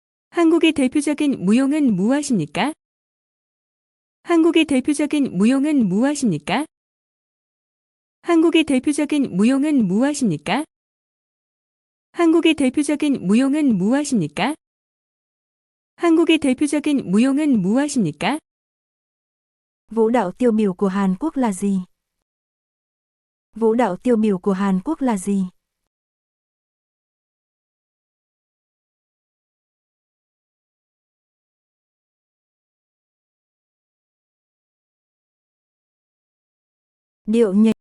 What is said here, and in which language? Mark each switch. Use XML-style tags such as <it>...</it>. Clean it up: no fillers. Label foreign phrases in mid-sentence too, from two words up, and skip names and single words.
<ko>한국의 대표적인 무용은 무엇입니까? 한국의 대표적인 무용은 무엇입니까? 한국의 대표적인 무용은 무엇입니까? 한국의 대표적인 무용은 무엇입니까? 한국의 대표적인 무용은 무엇입니까?</ko> <vi>Vũ đạo tiêu biểu của Hàn Quốc là gì? Vũ đạo tiêu biểu của Hàn Quốc là gì? Điệu nhảy.</vi>